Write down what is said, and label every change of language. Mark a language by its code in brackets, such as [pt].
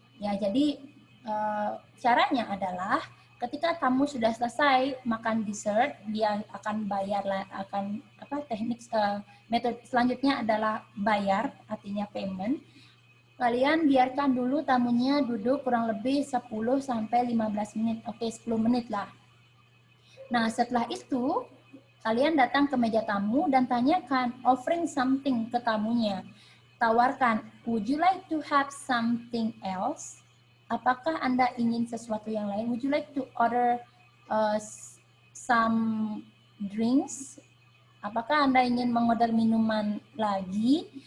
[id] Ya, jadi caranya adalah ketika tamu sudah selesai makan dessert, dia akan bayar, teknik metode selanjutnya adalah bayar, artinya payment. Kalian biarkan dulu tamunya duduk kurang lebih 10-15 menit. Oke, 10 menit lah. Nah, setelah itu, Kalian datang ke meja tamu dan tanyakan, [en] offering something [id] ke tamunya. Tawarkan, [en] would you like to have something else? [id] Apakah Anda ingin sesuatu yang lain? [en] Would you like to order some drinks? [id] Apakah Anda ingin mengorder minuman lagi?